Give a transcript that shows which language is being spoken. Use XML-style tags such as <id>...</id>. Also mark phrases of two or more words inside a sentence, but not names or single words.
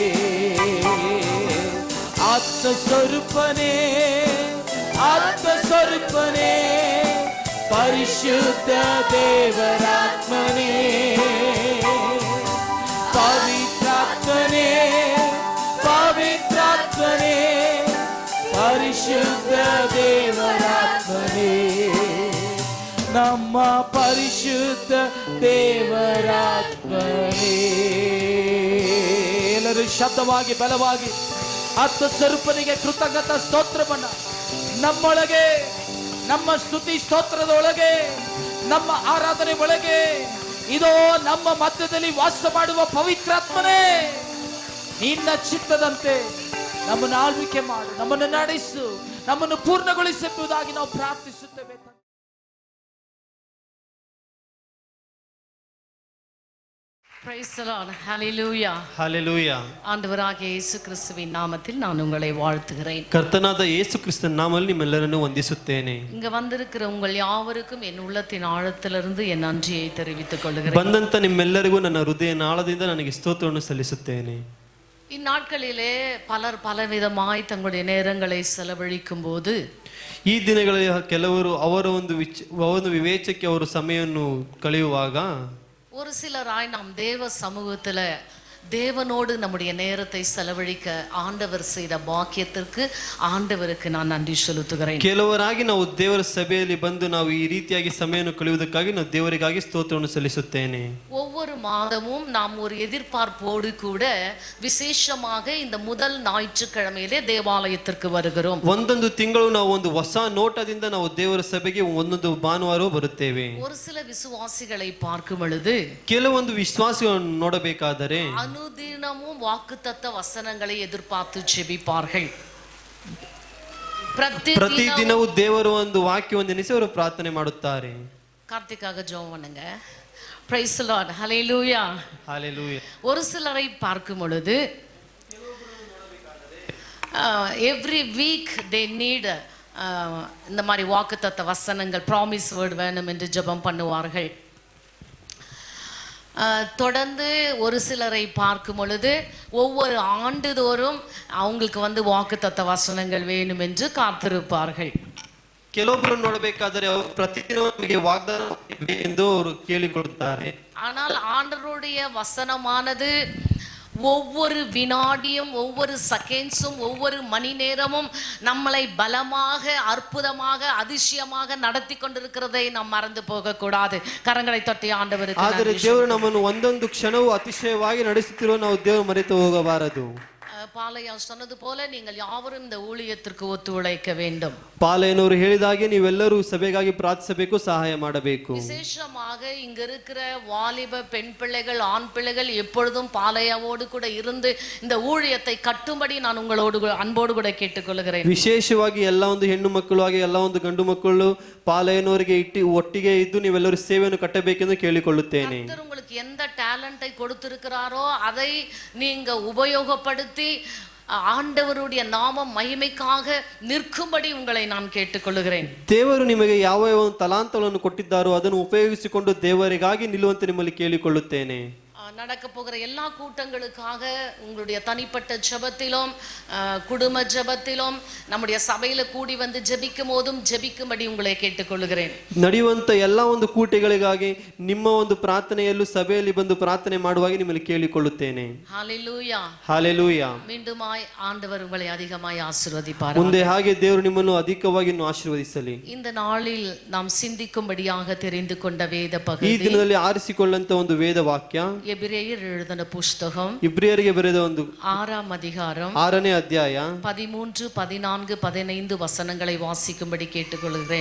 <ta>ஆத்மஸ்வரூபனே, ஆத்மஸ்வரூபனே, பரிசுத்த தேவராத்மனே, பவித்ராத்மனே, பவித்ராத்மனே, பரிசுத்த தேவராத்மனே,</ta> <kn>ನಮ್ಮ ಪರಿಶುದ್ಧ ದೇವರಾತ್ಮನೇ. ಎಲ್ಲರೂ ಶಬ್ದವಾಗಿ ಬಲವಾಗಿ ಆತ್ಮ ಸ್ವರೂಪನಿಗೆ ಕೃತಜ್ಞತಾ ಸ್ತೋತ್ರವನ್ನ ನಮ್ಮೊಳಗೆ, ನಮ್ಮ ಸ್ತುತಿ ಸ್ತೋತ್ರದೊಳಗೆ, ನಮ್ಮ ಆರಾಧನೆ ಒಳಗೆ, ಇದೋ ನಮ್ಮ ಮಧ್ಯದಲ್ಲಿ ವಾಸ ಮಾಡುವ ಪವಿತ್ರಾತ್ಮನೇ, ನಿನ್ನ ಚಿತ್ತದಂತೆ ನಮ್ಮನ್ನು ಆಳ್ವಿಕೆ ಮಾಡು, ನಮ್ಮನ್ನು ನಡೆಸು, ನಮ್ಮನ್ನು ಪೂರ್ಣಗೊಳಿಸಬಹುದಾಗಿ ನಾವು ಪ್ರಾರ್ಥಿಸುತ್ತೇವೆ.</kn> <en>Praise the Lord. Hallelujah. ஹalleluya.</en> <ta>ஆண்டவராகிய இயேசு கிறிஸ்துவின் நாமத்தில் நான் உங்களை வாழ்த்துகிறேன்.</ta> <kn>ಕರ್ತನಾದ ಯೇಸು ಕ್ರಿಸ್ತನ ನಾಮದಲ್ಲಿ ನಿಮ್ಮೆಲ್ಲರನ್ನು ವಂದಿಸುತ್ತೇನೆ.</kn> <ta>இங்க வந்திருக்கிற உங்கள் யாவருக்கும் என் உள்ளத்தின் ஆழத்திலிருந்து என் நன்றியை தெரிவித்துக் கொள்கிறேன்.</ta> <kn>ಬಂದಂತ ನಿಮ್ಮೆಲ್ಲರಿಗೂ ನನ್ನ ಹೃದಯ ನಾಳದಿಂದ ನನಗೆ ಸ್ತೋತ್ರವನ್ನು ಸಲ್ಲಿಸುತ್ತೇನೆ.</kn> <ta>இந்நாட்களிலே பலர் பலவிதமாய் தங்களுடைய நேரங்களை செலவழிக்கும் போது</ta> <kn>ಈ ದಿನಗಳಲ್ಲಿ ಕೆಲವರು ಅವರ ಒಂದು ವಿವೇಚಕ್ಕೆ ಅವರು ಸಮಯವನ್ನು ಕಳೆಯುವಾಗ</kn> <ta>ஒரு சிலராய் நாம் தேவ சமூகத்துல தேவனோடு நம்முடைய நேரத்தை செலவழிக்க ஆண்டவர் செய்த பாக்கியத்திற்கு ஆண்டவருக்கு நான் நன்றி செலுத்துகிறேன்.</ta> <kn>ಕೆಲವರಾಗಿ ನಾವು ದೇವರ ಸಭೆಯಲ್ಲಿ ಬಂದು ನಾವು ಈ ರೀತಿಯಾಗಿ ಸಮಯವನ್ನು ಕಳೆಯುವುದಕ್ಕಾಗಿ ನಾವು ದೇವರಿಗಾಗಿ ಸ್ತೋತ್ರವನ್ನು ಸಲ್ಲಿಸುತ್ತೇನೆ.</kn> <ta>ஒவ்வொரு மாதமும் நாம் ஒரு எதிர்பார்ப்போடு கூட விசேஷமாக இந்த முதல் ஞாயிற்றுக்கிழமையிலே தேவாலயத்திற்கு வருகிறோம்.</ta> <kn>ಒಂದೊಂದು ತಿಂಗಳು ನಾವು ಒಂದು ಹೊಸ ನೋಟದಿಂದ ನಾವು ದೇವರ ಸಭೆಗೆ ಒಂದೊಂದು ಭಾನುವಾರ ಬರುತ್ತೇವೆ.</kn> <ta>ஒரு சில விசுவாசிகளை பார்க்கும் பொழுது</ta> <kn>ಕೆಲವೊಂದು ವಿಶ್ವಾಸಗಳನ್ನು ನೋಡಬೇಕಾದರೆ</kn> <ta>அனுதினமும் வாக்குத்தத்த வசனங்களை எதிர்பார்த்து ஜெபிப்பார்கள்.</ta> <kn>ಪ್ರತಿದಿನವೂ ದೇವರು ಒಂದು ವಾಕ್ಯವನ್ನು ನೆನೆಸಿ ಅವರು ಪ್ರಾರ್ಥನೆ ಮಾಡುತ್ತಾರೆ.</kn> <ta>கார்த்திக்காக ஜெபம் பண்ணுங்க.</ta> <en>Praise the Lord. Hallelujah. Hallelujah.</en> <ta>ஒரு சிலரை பார்க்கும் பொழுது</ta> <en>every week they need</en> <ta>இந்த மாதிரி வாக்குத்தத்த வசனங்கள்</ta> <en>promise word</en> <ta>வேணும் என்று ஜெபம் பண்ணுவார்கள். தொடர்ந்து ஒரு சிலரை பார்க்கும் பொழுது ஒவ்வொரு ஆண்டுதோறும் அவங்களுக்கு வாக்குத்தத்த வசனங்கள் வேணும் என்று காத்திருப்பார்கள்.</ta> <kn>ಕೆಲವೊಬ್ಬರು ನೋಡಬೇಕಾದರೆ ಅವರು ಪ್ರತಿದಿನ ನಮಗೆ ವಾಗ್ದಾನ ಎಂದು ಅವರು ಕೇಳಿಕೊಳ್ಳುತ್ತಾರೆ.</kn> <ta>ஆனால் ஆண்டவருடைய வசனமானது ஒவ்வொரு வினாடியும் ஒவ்வொரு செகண்ட்ஸும் ஒவ்வொரு மணி நேரமும் நம்மளை பலமாக அற்புதமாக அதிசயமாக நடத்தி கொண்டிருக்கிறதை நாம் மறந்து போக கூடாது. கரங்களை தட்டி ஆண்டவருக்கு</ta> <kn>ಆದರೆ ದೇವರು ನಮ್ಮನ್ನು ಒಂದೊಂದು ಕ್ಷಣವೂ ಅತಿಶಯವಾಗಿ ನಡೆಸುತ್ತಿರುವ ನಾವು ದೇವರು ಮರೆತು ಹೋಗಬಾರದು.</kn> <ta>பாலையா சொன்னது போல நீங்கள் யாவரும் இந்த ஊழியத்திற்கு ஒத்துழைக்க வேண்டும்.</ta> <kn>ಪಾಲೆಯನವರು ಹೇಳಿದಾಗೆ ನೀವೆಲ್ಲರೂ ಸಭೆಗಾಗಿ ಪ್ರಾರ್ಥಿಸಬೇಕು, ಸಹಾಯ ಮಾಡಬೇಕು.</kn> <ta>விசேஷமாக இங்க இருக்கிற வாலிப பெண் பிள்ளைகள் ஆண் பிள்ளைகள் எப்பொழுதும் பாலையாவோடு கூட இருந்து இந்த ஊழியத்தை கட்டும்படி நான் உங்களோடு அன்போடு கூட கேட்டுக்கொள்கிறேன்.</ta> <kn>ವಿಶೇಷವಾಗಿ ಎಲ್ಲ ಒಂದು ಹೆಣ್ಣು ಮಕ್ಕಳು ಹಾಗೆ ಎಲ್ಲ ಒಂದು ಗಂಡು ಮಕ್ಕಳು ಪಾಲೆಯನವರಿಗೆ ಒಟ್ಟಿಗೆ ಇದ್ದು ನೀವೆಲ್ಲರೂ ಸೇವೆಯನ್ನು ಕಟ್ಟಬೇಕೆಂದು ಕೇಳಿಕೊಳ್ಳುತ್ತೇನೆ.</kn> <ta>கர்த்தர் உங்களுக்கு எந்த டேலண்டை கொடுத்திருக்கிறாரோ அதை நீங்க உபயோகப்படுத்தி ஆண்டவருடைய நாமம் மகிமைக்காக நிற்கும்படி உங்களை நான் கேட்டுக்கொள்கிறேன்.</ta> <kn>ದೇವರು ನಿಮಗೆ ಯಾವ ಒಂದು ತಲಾಂತಗಳನ್ನು ಕೊಟ್ಟಿದ್ದಾರೋ ಅದನ್ನು ಉಪಯೋಗಿಸಿಕೊಂಡು ದೇವರಿಗಾಗಿ ನಿಲ್ಲುವಂತೆ ನಿಮ್ಮಲ್ಲಿ ಕೇಳಿಕೊಳ್ಳುತ್ತೇನೆ.</kn> <ta>நடக்க போகிற எல்லா கூட்டங்களுக்காக உங்களுடைய தனிப்பட்ட ஜெபத்திலும் குடும்ப ஜெபத்திலும் நம்முடைய சபையில கூடி வந்து ஜெபிக்கும் போதும் ஜெபிக்கும்படி உங்களை கேட்டுக்கொள்கிறேன்.</ta> <kn>ನಡೆಯುವಂತ ಎಲ್ಲ ಒಂದು ಕೂಟಗಳಿಗಾಗಿ ನಿಮ್ಮ ಒಂದು ಪ್ರಾರ್ಥನೆಯಲ್ಲೂ ಸಭೆಯಲ್ಲಿ ಬಂದು ಪ್ರಾರ್ಥನೆ ಮಾಡುವಾಗ ನಿಮ್ಮಲ್ಲಿ ಕೇಳಿಕೊಳ್ಳುತ್ತೇನೆ.</kn> <en>ஹalleluya. ಹಾಲೆಲೂಯಾ.</en> <ta>மீண்டுமாய் ஆண்டவர் உங்களை அதிகமாய் ஆசீர்வதிப்பார்.</ta> <kn>ಮುಂದೆ ಹಾಗೆ ದೇವರು ನಿಮ್ಮನ್ನು ಅಧಿಕವಾಗಿ ಆಶೀರ್ವದಿಸಲಿ.</kn> <ta>இந்த நாளில் நாம் சிந்திக்கும்படியாக தெரிந்து கொண்ட வேத</ta> <kn>ಈ</kn> <ta>பகுதி</ta> <kn>ದಿನದಲ್ಲಿ ಆರಿಸಿಕೊಳ್ಳಂತ ಒಂದು ವೇದ ವಾಕ್ಯ</kn> <ta>எபிரேயர் எழுதின புஸ்தகம்</ta> <kn>ಇಬ್ರಿಯರಿಗೆ ಬರೆದ ಒಂದು</kn> <ta>6ஆம் அதிகாரம்</ta> <kn>6ನೇ ಅಧ್ಯಾಯ</kn> <ta>13, 14, 15 வசனங்களை வாசிக்கும்படி கேட்டுக்கொள்கிறேன்.</ta>